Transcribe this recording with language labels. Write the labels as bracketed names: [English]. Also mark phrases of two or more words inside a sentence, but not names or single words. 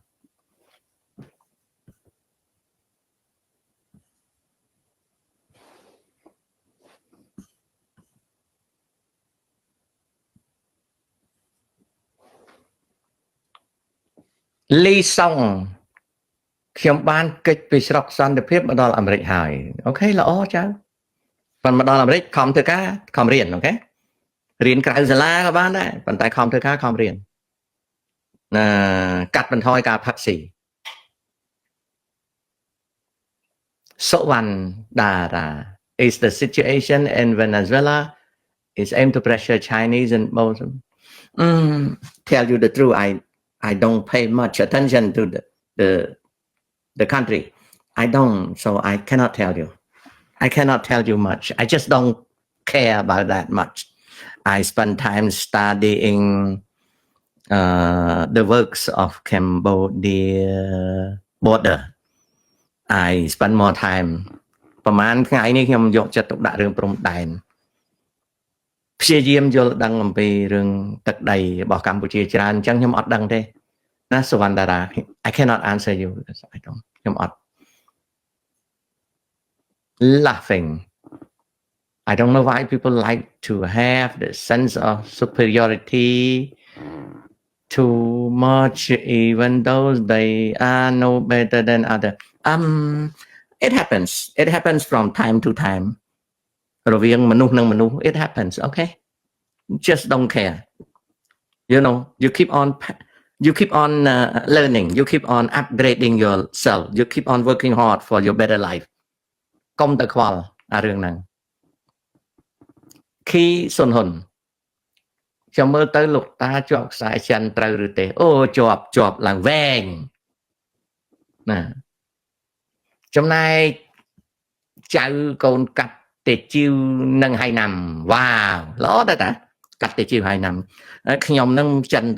[Khmer] លីសុងខ្ញុំបានកិច្ចពីស្រុកសន្តិភាពមកដល់អាមេរិកហើយអូខេល្អចាប៉ុន្តែមកដល់អាមេរិកខំធ្វើការខំរៀនអូខេរៀនក្រៅសាលាក៏បានដែរប៉ុន្តែខំធ្វើការខំរៀន កាត់បន្ថយការផឹកស៊ីសុវណ្ណដារា [English] is the situation in Venezuela is aim to pressure Chinese and both tell you the truth I don't pay much attention to the country I don't so I cannot tell you much I just don't care about that much I spend time studying the works of Cambodia border I spend more time [Khmer] ប្រហែលថ្ងៃនេះខ្ញុំយកចិត្តទុកដាក់រឿងព្រំដែនព្យាយាមយល់ដឹងអំពីរឿងទឹកដីរបស់កម្ពុជាច្រើនអញ្ចឹងខ្ញុំអត់ដឹងទេណាសុវណ្ណតារា [English] I cannot answer you because I don't [Khmer] ខ្ញុំអត់ [English] laughing I don't know why people like to have the sense of superiority too much even though they are no better than other it happens from time to time [Khmer] រវាងមនុស្សនិងមនុស្ស [English] it happens okay just don't care you know you keep on learning you keep on upgrading yourself you keep on working hard for your better life [Khmer] កុំទៅខ្វល់អារឿងហ្នឹងខីសុនហ៊ុនខ្ញុំមើលទៅលោក តាជាប់ខ្សែចិនត្រូវឬទេអូជាប់ឡើងវែងណាចំណែកចៅកូនកាត់ទេជីវនឹងហើយណាំវ៉ាវល្អដែរតាកាត់ទេជីវហើយណាំខ្ញុំនឹងចិន